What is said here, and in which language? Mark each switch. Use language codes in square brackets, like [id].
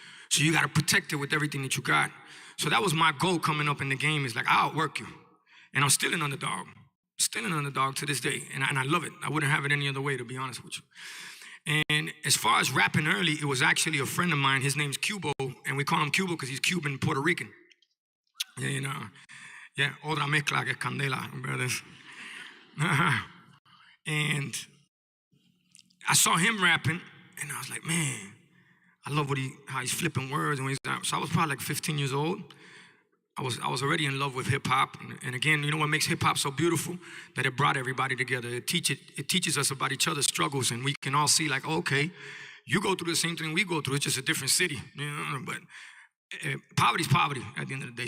[en] So you gotta protect it with everything that you got. So that was my goal coming up in the game, is like, I'll outwork you. And I'm still an underdog. Still an underdog to this day, and I love it. I wouldn't have it any other way, to be honest with you. And as far as rapping early, it was actually a friend of mine. His name's Cubo, and we call him Cubo because he's Cuban, Puerto Rican. [es] Otra mezcla que es candela, brothers. [en] And I saw him rapping, and I was like, man, I love how he's flipping words. So I was probably like 15 years old. I was already in love with hip hop, and again, you know what makes hip hop so beautiful? That it brought everybody together. It teaches us about each other's struggles, and we can all see like, okay, you go through the same thing we go through. It's just a different city, But poverty's poverty at the end of the day.